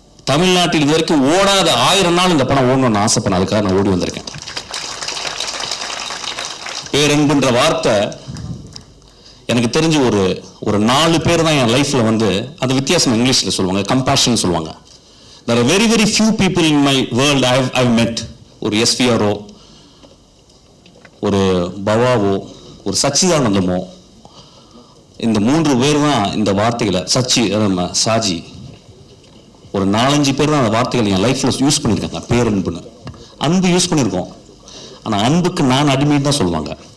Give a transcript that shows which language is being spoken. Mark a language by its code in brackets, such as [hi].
[ta] தமிழ்நாட்டில் இது வரைக்கும் ஓடாத 1000 நாள் இந்த படம் ஓடணும்னு ஆசைப்பேன். அதுக்காக நான் ஓடி வந்திருக்கேன். பேரன்புன்ற வார்த்தை எனக்கு தெரிஞ்சு ஒரு 4 பேர் தான் என் லைஃப்ல வந்து அது வித்தியாசம் இங்கிலீஷ்ல சொல்லுவாங்க, கம்பேஷன் சொல்லுவாங்க. [en] There are very very few people in my world I've met. [ta] ஒரு எஸ்விஆரோ, ஒரு பவாவோ, ஒரு சச்சிதானந்தமோ, இந்த 3 பேர் தான் இந்த வார்த்தைகளை சாஜி ஒரு 4-5 பேர் தான் அந்த வார்த்தைகளை என் லைஃப்ல யூஸ் பண்ணியிருக்காங்க. பேரன்புன்னு அன்பு யூஸ் பண்ணியிருக்கோம். ஆனால் அன்புக்கு நான் அடிமைன்னு தான் சொல்லுவாங்க.